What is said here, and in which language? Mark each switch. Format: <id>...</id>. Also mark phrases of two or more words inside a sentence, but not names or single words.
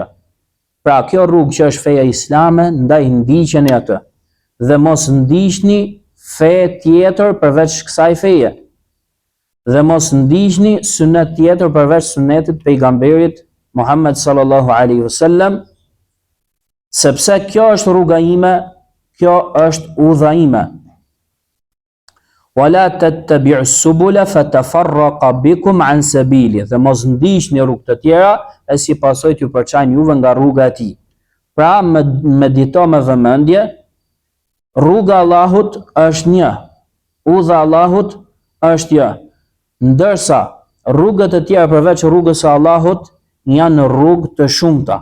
<sq>Pra kjo rrugë që është feja islame, ndaj ndiqeni atë dhe mos ndiqni fe tjetër përveç kësaj feje. Dhe mos ndiqni sunet tjetër përveç sunetit pejgamberit Muhammed</sq> <ar>صلى الله عليه وسلم,</ar> <sq>sepse kjo është rruga ime, kjo është udha ime.</sq> <ar>ولا تتبعوا السبل فتفرق بكم عن سبيلي,</ar> <sq>dhe mos ndiqni rrugë të tjera e si pasojë t'ju përçajnë juve nga rruga e tij. Pra medito me vëmendje, rruga e Allahut është një, udha e Allahut është një, ndërsa rrugët e tjera përveç rrugës së Allahut janë rrugë të shumta.</sq>